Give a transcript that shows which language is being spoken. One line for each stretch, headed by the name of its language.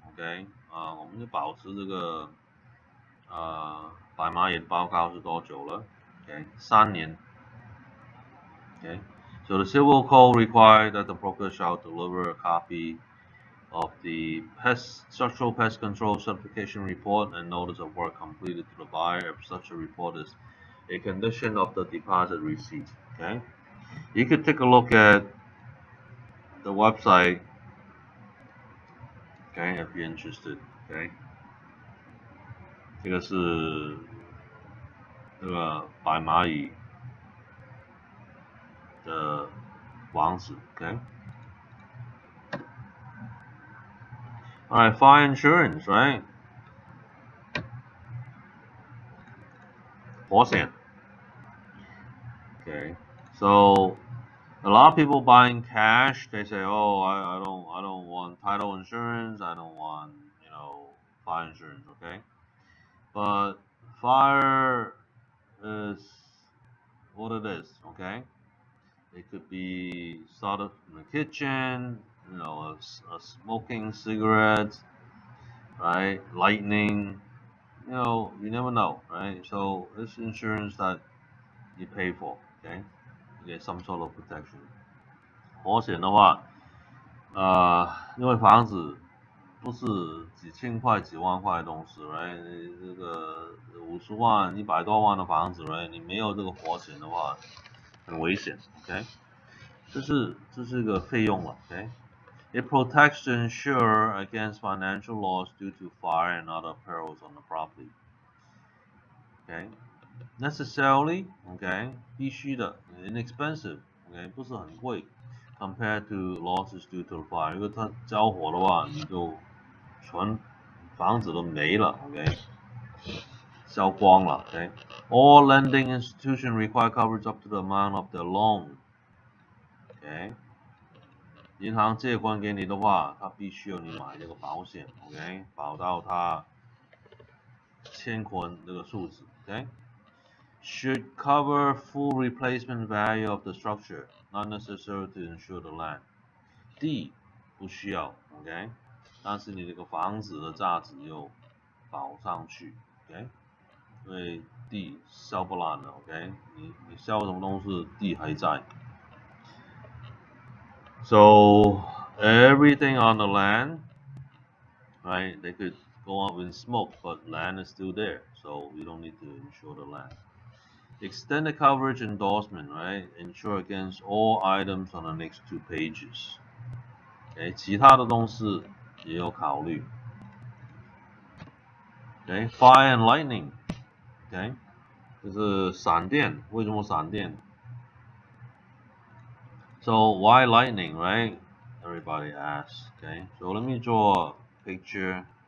Chinese: OK， 我们就保持这个摆蚂蚁报告是多久了 ？OK， 3年。
English: OK， so the civil code requires that the broker shall deliver a copy of the structural pest control certification report and notice of work completed to the buyer if such a report is a condition of the deposit receipt. Okay, you could take a look at the website, okay, if you're interested, okay.
Chinese: 这个是这个白蚂蚁的网址 ，okay.
English: Alright, fire insurance, right?
Chinese: 保险
English: Okay, so a lot of people buying cash, they say, oh, I don't want title insurance, I don't want, fire insurance, okay? But fire is what it is, okay? It could be started in the kitchen, a smoking cigarettes, right? Lightning, you never know, right? So it's insurance that you pay for, okay? You get some sort of protection.
Chinese: 保险的话，因为房子不是几千块、几万块的东西 ，right？这个50万、100多万的房子 ，right？你没有这个保险的话，很危险 ，OK？这是一个费用了
English: ，OK？It protects the insurer against financial loss due to fire and other perils on the property. Okay, necessarily, okay,
Chinese: 必须的
English: ，inexpensive, okay，
Chinese: 不是很贵
English: ，compared to losses due to fire。
Chinese: 如果它着火的话，你就全房子都没了 ，OK， 烧光了 ，OK。
English: All lending institutions require coverage up to the amount of the loan.
Chinese: OK， 银行借款给你的话，它必须要你买这个保险 ，OK， 保到它欠款这个数字 ，OK。
English: Should cover full replacement value of the structure, not necessary to insure the land.
Chinese: 地不需要 ，OK， 但是你这个房子的价值又保上去 ，OK， 因为地烧不烂了 ，OK， 你烧什么东西，地还在。
English: So everything on the land, right? They could go up in smoke, but land is still there, so you don't need to insure the land. Extended coverage endorsement, right? Insure against all items on the next 2 pages.
Chinese: Okay, 其他的东西也有考虑。
English: Okay, fire and lightning. Okay,
Chinese: 就是闪电。为什么闪电
English: ？So why lightning, right? Everybody asks. Okay, so let me draw a picture.